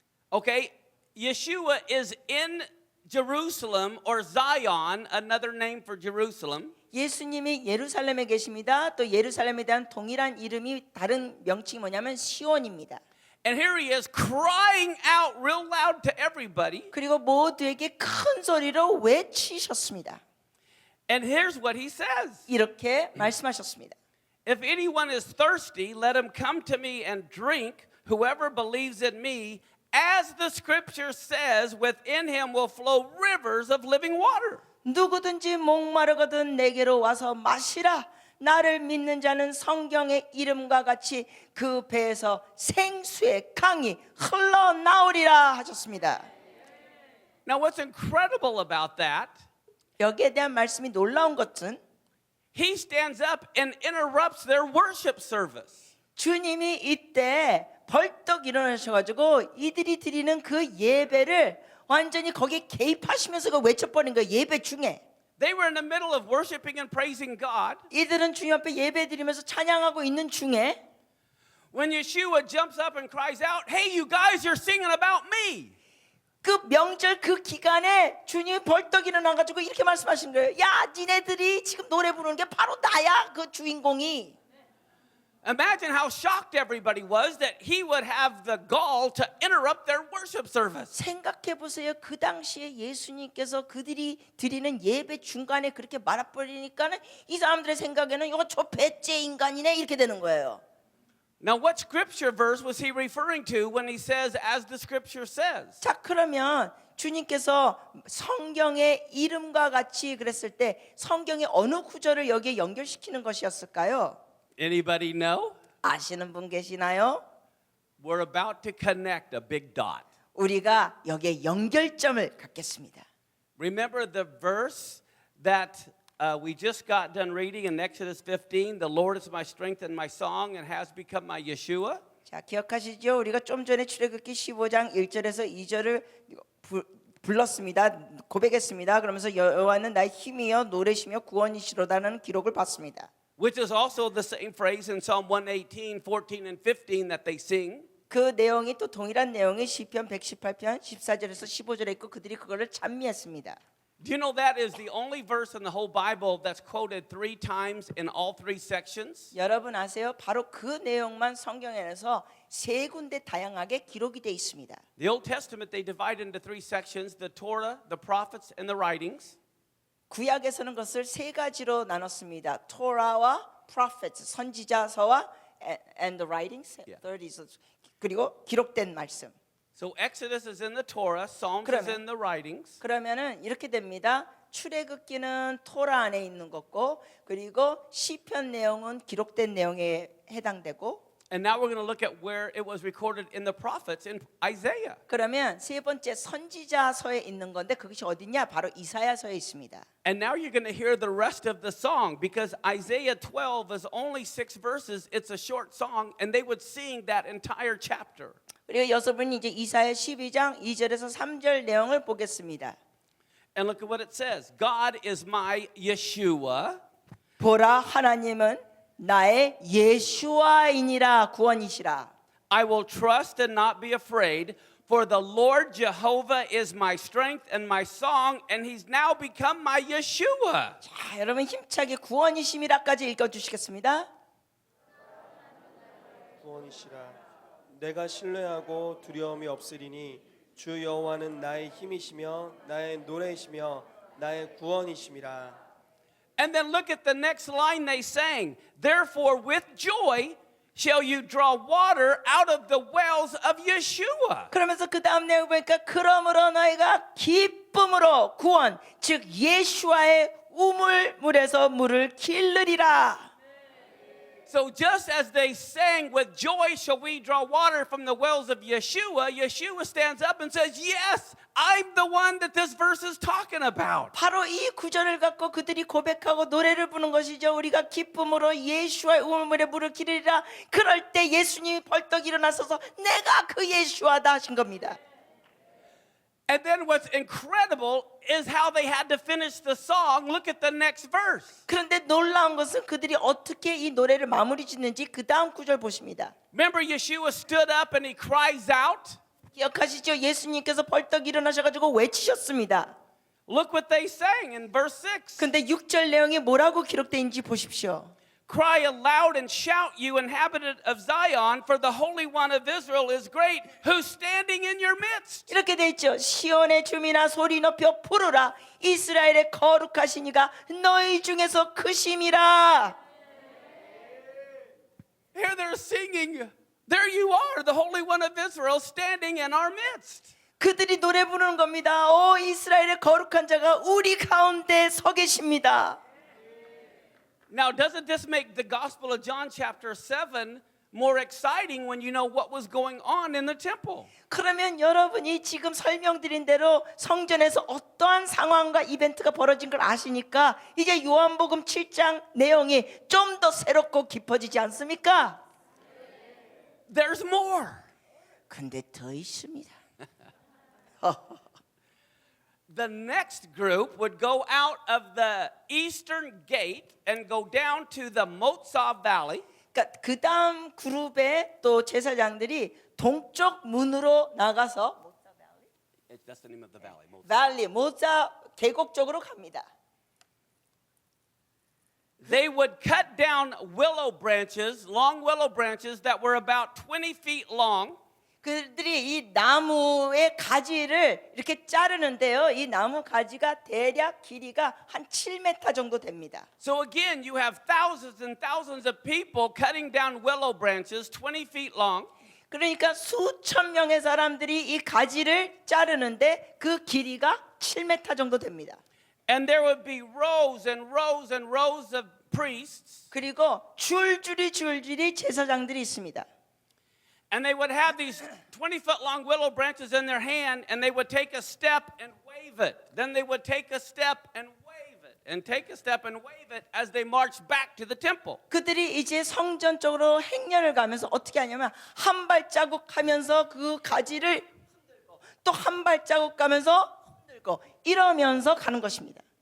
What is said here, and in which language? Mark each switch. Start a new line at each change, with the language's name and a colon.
English: Okay, Yeshua is in Jerusalem, or Zion, another name for Jerusalem.
Korean: 예수님이 예루살렘에 계십니다. 또 예루살렘에 대한 동일한 이름이 다른 명칭이 뭐냐면 시온입니다.
English: And here he is crying out real loud to everybody.
Korean: 그리고 모두에게 큰 소리로 외치셨습니다.
English: And here's what he says.
Korean: 이렇게 말씀하셨습니다.
English: If anyone is thirsty, let him come to me and drink. Whoever believes in me, as the scripture says, within him will flow rivers of living water.
Korean: 누구든지 목마르거든 내게로 와서 마시라. 나를 믿는 자는 성경의 이름과 같이 그 배에서 생수의 강이 흘러나오리라 하셨습니다.
English: Now what's incredible about that,
Korean: 여기에 대한 말씀이 놀라운 것은
English: he stands up and interrupts their worship service.
Korean: 주님이 이때 벌떡 일어나셔가지고 이들이 드리는 그 예배를 완전히 거기에 개입하시면서 그 외쳐버린 거예요. 예배 중에.
English: They were in the middle of worshiping and praising God.
Korean: 이들은 주님 앞에 예배 드리면서 찬양하고 있는 중에
English: When Yeshua jumps up and cries out, hey, you guys, you're singing about me.
Korean: 그 명절 그 기간에 주님이 벌떡 일어나가지고 이렇게 말씀하신 거예요. 야, 니네들이 지금 노래 부르는 게 바로 나야, 그 주인공이.
English: Imagine how shocked everybody was that he would have the gall to interrupt their worship service.
Korean: 생각해 보세요. 그 당시에 예수님께서 그들이 드리는 예배 중간에 그렇게 말아버리니까는 이 사람들의 생각에는 이거 저 배째 인간이네 이렇게 되는 거예요.
English: Now, what scripture verse was he referring to when he says, as the scripture says?
Korean: 자, 그러면 주님께서 성경의 이름과 같이 그랬을 때 성경의 어느 구절을 여기에 연결시키는 것이었을까요?
English: Anybody know?
Korean: 아시는 분 계시나요?
English: We're about to connect a big dot.
Korean: 우리가 여기에 연결점을 갖겠습니다.
English: Remember the verse that we just got done reading in Exodus 15? The Lord is my strength and my song and has become my Yeshua.
Korean: 자, 기억하시죠? 우리가 좀 전에 출애굽기 15장 1절에서 2절을 불렀습니다. 고백했습니다. 그러면서 여호와는 나의 힘이여 노래시며 구원이시로다는 기록을 봤습니다.
English: Which is also the same phrase in Psalm 118, 14, and 15 that they sing.
Korean: 그 내용이 또 동일한 내용이 시편 118편 14절에서 15절에 있고 그들이 그거를 찬미했습니다.
English: Do you know that is the only verse in the whole Bible that's quoted 3 times in all 3 sections?
Korean: 여러분 아세요? 바로 그 내용만 성경에서 세 군데 다양하게 기록이 되어 있습니다.
English: The Old Testament they divide into 3 sections: the Torah, the prophets, and the writings.
Korean: 구약에서는 그것을 세 가지로 나눴습니다. 토라와
English: prophets,
Korean: 선지자서와
English: and the writings. Yeah. Third is
Korean: 그리고 기록된 말씀.
English: So Exodus is in the Torah, Psalms is in the writings.
Korean: 그러면은 이렇게 됩니다. 출애굽기는 토라 안에 있는 것고 그리고 시편 내용은 기록된 내용에 해당되고
English: And now we're going to look at where it was recorded in the prophets in Isaiah.
Korean: 그러면 세 번째 선지자서에 있는 건데 그것이 어디냐? 바로 이사야서에 있습니다.
English: And now you're going to hear the rest of the song because Isaiah 12 is only 6 verses. It's a short song and they would sing that entire chapter.
Korean: 그리고 여러분이 이제 이사야 12장 2절에서 3절 내용을 보겠습니다.
English: And look at what it says. God is my Yeshua.
Korean: 보라 하나님은 나의 예수와이니라 구원이시라.
English: I will trust and not be afraid, for the Lord Jehovah is my strength and my song, and he's now become my Yeshua.
Korean: 자, 여러분 힘차게 구원이심이라까지 읽어주시겠습니다. 구원이시라. 내가 신뢰하고 두려움이 없으리니 주 여호와는 나의 힘이시며 나의 노래이시며 나의 구원이심이라.
English: And then look at the next line they sang. Therefore, with joy shall you draw water out of the wells of Yeshua.
Korean: 그러면서 그 다음 내용 보니까 그러므로 너희가 기쁨으로 구원 즉 예수와의 우물물에서 물을 기르리라.
English: So just as they sang, with joy shall we draw water from the wells of Yeshua, Yeshua stands up and says, yes, I'm the one that this verse is talking about.
Korean: 바로 이 구절을 갖고 그들이 고백하고 노래를 부는 것이죠. 우리가 기쁨으로 예수와의 우물물에 물을 기르리라. 그럴 때 예수님이 벌떡 일어나서서 내가 그 예수와다 하신 겁니다.
English: And then what's incredible is how they had to finish the song. Look at the next verse.
Korean: 그런데 놀라운 것은 그들이 어떻게 이 노래를 마무리 짓는지 그 다음 구절 보십니다.
English: Remember, Yeshua stood up and he cries out.
Korean: 기억하시죠? 예수님께서 벌떡 일어나셔가지고 외치셨습니다.
English: Look what they sang in verse 6.
Korean: 근데 6절 내용이 뭐라고 기록되어 있는지 보십시오.
English: Cry aloud and shout, you inhabitant of Zion, for the Holy One of Israel is great, who's standing in your midst.
Korean: 이렇게 돼 있죠. 시온의 주민아 소리 높여 부르라. 이스라엘의 거룩하신 이가 너희 중에서 크심이라.
English: Here they're singing, there you are, the Holy One of Israel, standing in our midst.
Korean: 그들이 노래 부르는 겁니다. 오 이스라엘의 거룩한 자가 우리 가운데 서 계십니다.
English: Now, doesn't this make the Gospel of John chapter 7 more exciting when you know what was going on in the temple?
Korean: 그러면 여러분이 지금 설명드린 대로 성전에서 어떠한 상황과 이벤트가 벌어진 걸 아시니까 이제 요한복음 7장 내용이 좀 더 새롭고 깊어지지 않습니까?
English: There's more.
Korean: 근데 더 있습니다.
English: The next group would go out of the eastern gate and go down to the Motzah Valley.
Korean: 그러니까 그 다음 그룹의 또 제사장들이 동쪽 문으로 나가서
English: That's the name of the valley.
Korean: 발리 모자 계곡 쪽으로 갑니다.
English: They would cut down willow branches, long willow branches that were about 20 feet long.
Korean: 그들이 이 나무의 가지를 이렇게 자르는데요. 이 나무 가지가 대략 길이가 한 7m 정도 됩니다.
English: So again, you have thousands and thousands of people cutting down willow branches 20 feet long.
Korean: 그러니까 수천 명의 사람들이 이 가지를 자르는데 그 길이가 7m 정도 됩니다.
English: And there would be rows and rows and rows of priests.
Korean: 그리고 줄줄이 제사장들이 있습니다.
English: And they would have these 20-foot long willow branches in their hand, and they would take a step and wave it. Then they would take a step and wave it, and take a step and wave it as they marched back to the temple.
Korean: 그들이 이제 성전 쪽으로 행렬을 가면서 어떻게 하냐면 한 발자국 하면서 그 가지를 흔들고 또 한 발자국 가면서 흔들고 이러면서 가는 것입니다.